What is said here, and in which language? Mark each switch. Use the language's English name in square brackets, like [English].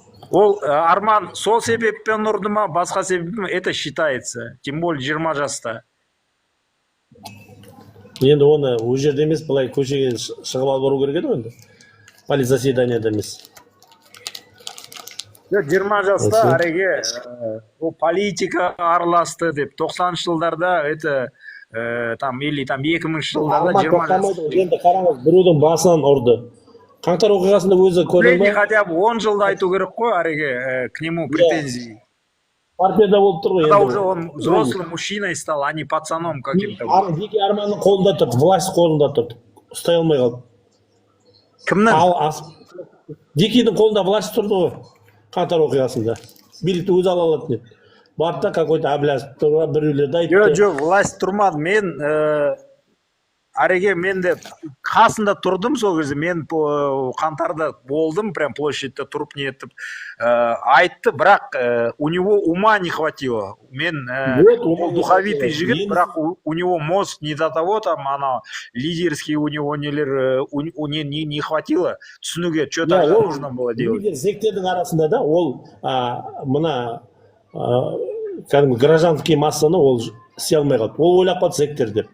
[Kazakh] Ол Арман сол себеппен ұрды ма, басқа себеппен [Russian] это считается. [Kazakh] Тем более 20 жаста. Енді оны ол жерде емес, былай көшеге шығып алып бару керек еді енді. Полиция заседанияда емес. 20 жаста әреге ол политика араласты деп 90 жылдарда [Russian] это там или там [Kazakh] 2000 жылдарда 20 жаста. Енді қараңыз, біреудің басынан ұрды. Қаңтар оқиғасында өзі көрді ме? Хотя бы 10 жылда айту керек қой әреге [Russian] к нему претензии. [Kazakh] Партияда болып тұр ғой. [Russian] Когда уже он взрослым мужчиной стал, а не пацаном каким-то. [Kazakh] Жеке Арманның қолында тұрды, власть қолында тұрды. Ұстай алмай қалды. Кімнің? Дикийдің қолында власть тұрды ғой. Қаңтар оқиғасында. Билікті өзі ала алатын еді. Барды да какой-то Әблязов біреулерді айтты. Жоқ, власть тұрмады. Мен әреге мен де қасында тұрдым сол кезде. Мен қаңтарда болдым, прям площадьта тұрып не етіп айтты, бірақ [Russian] у него ума не хватило. [Kazakh] Мен духовитый жігіт, [Russian] бірақ у него мозг не до того, там ана лидерский у него нелер не хватило түсінуге, что тогда нужно было делать. [Kazakh] Лидер зектердің арасында да ол мына кәдімгі гражданский массаны ол істей алмай қалды. Ол ойлап қалды зектер деп.